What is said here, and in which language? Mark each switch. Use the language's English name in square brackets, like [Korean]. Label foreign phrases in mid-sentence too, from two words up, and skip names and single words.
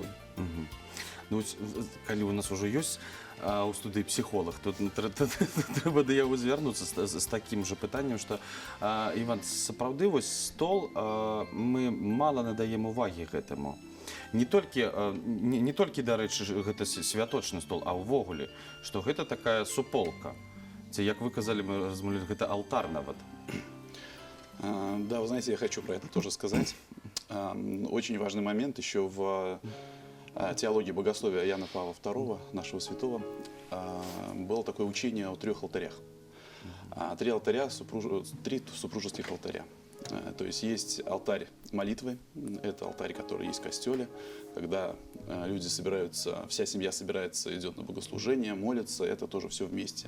[Belarusian] Ну, калі у нас уже ёсць у студыі псіхолог, то трэба да яго звярнуцца з такім жа пытаннем, што, Іван, сапраўды, вось стол, мы мала надаем увагі гэтаму. Не толькі, дарэчы, гэта святочны стол, а ўвогуле, што гэта такая суполка. Ці, як вы казалі, мы размовлялі, гэта алтар нават. [Russian] Да, вы знаете, я хочу про это тоже сказать. Очень важный момент еще в теологии богословия Иоанна Павла II, нашего святого, было такое учение о 3 алтарях. 3 алтаря, 3 супружеских алтаря. То есть алтарь молитвы, это алтарь, который есть в костеле, когда люди собираются, вся семья собирается, идет на богослужение, молится, это тоже все вместе.